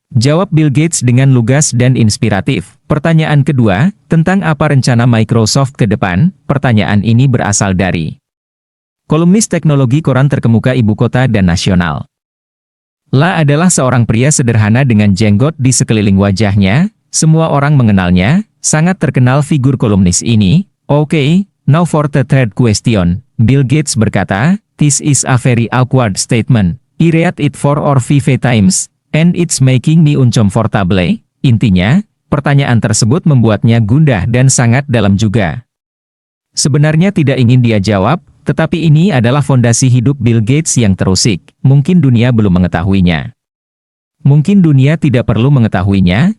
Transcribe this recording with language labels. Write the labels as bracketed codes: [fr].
[id] Jawab Bill Gates dengan lugas dan inspiratif. Pertanyaan kedua, tentang apa rencana Microsoft ke depan? Pertanyaan ini berasal dari kolumnis teknologi koran terkemuka ibu kota dan nasional. La adalah seorang pria sederhana dengan jenggot di sekeliling wajahnya. Semua orang mengenalnya, sangat terkenal figur kolumnis ini. [en] Oke, now for the third question. Bill Gates berkata, "This is a very awkward statement. I read it 4 or 5 times, and it's making me uncomfortable." [id] Intinya, pertanyaan tersebut membuatnya gundah dan sangat dalam juga. Sebenarnya tidak ingin dia jawab, tetapi ini adalah fondasi hidup Bill Gates yang terusik. Mungkin dunia belum mengetahuinya. Mungkin dunia tidak perlu mengetahuinya.